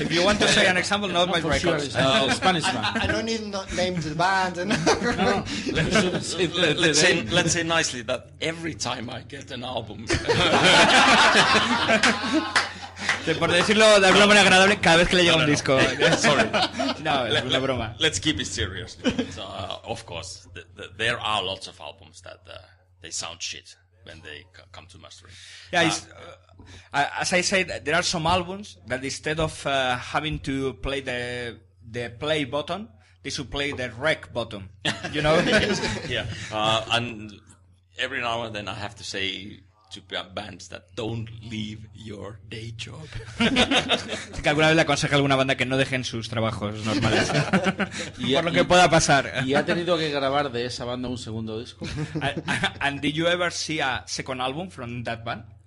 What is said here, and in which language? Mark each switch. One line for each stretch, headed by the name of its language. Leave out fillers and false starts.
English: If you want to say an example, not my records. Sure, Spanish man. I don't need names of the band. No. Let's say nicely that every time I get an album.
Spanish: Por decirlo de alguna manera agradable, cada vez que le llega un disco.
English: Sorry.
Spanish: No, es una broma.
English: Let's keep it serious. So, of course, there are lots of albums that they sound shit when they come to mastering. Yeah, as I said, there are some albums that instead of having to play the play button, they should play the rec button. You know? Yeah. And every now and then I have to say to bands that don't leave your day job.
Spanish: Así que alguna vez le aconseja a alguna banda que no dejen sus trabajos normales. Por lo que pueda pasar. ¿Y ha tenido que grabar de esa banda un segundo disco?
English: And did you ever see a second album from that band?